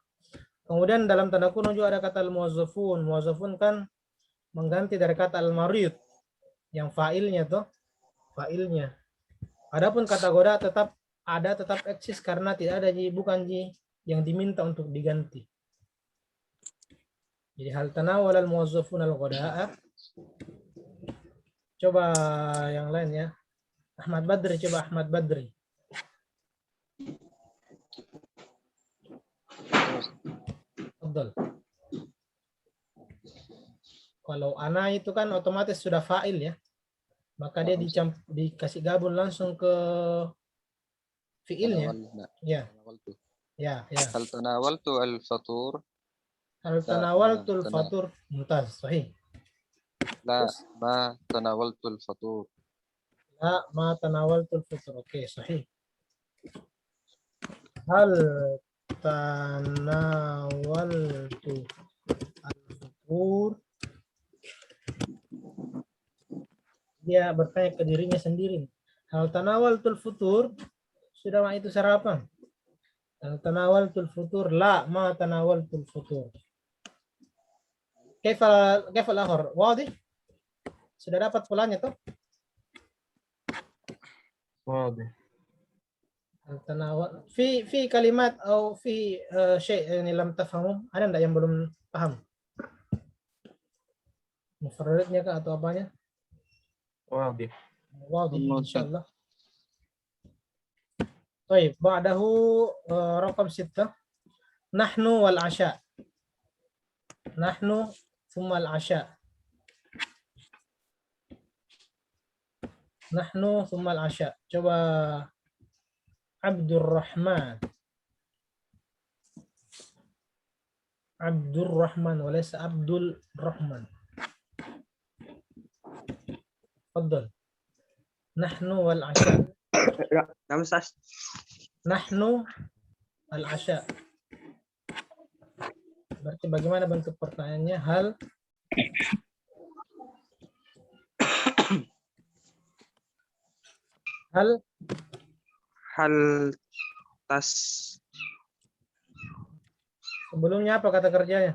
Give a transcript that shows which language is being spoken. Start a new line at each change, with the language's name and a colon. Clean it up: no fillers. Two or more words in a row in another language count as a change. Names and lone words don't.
Indonesian: Kemudian dalam tanda kurung juga ada kata al-muwazzafun. Muwazzafun kan mengganti dari kata al-marid yang fa'ilnya tuh, fa'ilnya. Adapun kata goda tetap ada, tetap eksis karena tidak ada bukan yang diminta untuk diganti.
Arabic: Jadi هل تناول الموظفون الغداء.
Indonesian: Coba yang lain ya. Ahmad Badri, coba Ahmad Badri. Betul. Kalau ana itu kan otomatis sudah fa'il ya. Maka dia dikasih gabung langsung ke fi'ilnya. Ya. Ya, ya.
Arabic: هل تناولت الفطور. هل تناولت الفطور. ممتاز، صحيح. لا، ما تناولت الفطور. لا، ما تناولت الفطور. أوكي، صحيح. هل تناولت الفطور.
Indonesian: Dia bertanya ke dirinya sendiri.
Arabic: هل تناولت الفطور,
Indonesian: sudah mah itu sarapan.
Arabic: هل تناولت الفطور، لا ما تناولت الفطور. كيف الآخر؟ واضح?
Indonesian: Sudah dapat polanya tuh? Wadih.
Arabic: هل تناول في كلمة atau في شيء' yang لم تفهموا,
Indonesian: ada enggak yang belum paham? Mufradnya kah atau apanya? Wadih.
Arabic: واضح، إن شاء الله. Baik, بعده رقم 6. نحن والعشاء. نحن ثم العشاء. نحن ثم العشاء.
Indonesian: Coba Abdurrahman. Abdurrahman walaysa Abdul Rahman.
Arabic: تفضل. نحن والعشاء. نعم أستاذ. نحن العشاء.
Indonesian: Berarti bagaimana bentuk pertanyaannya?
Arabic: هل تس.
Indonesian: Sebelumnya apa kata kerjanya?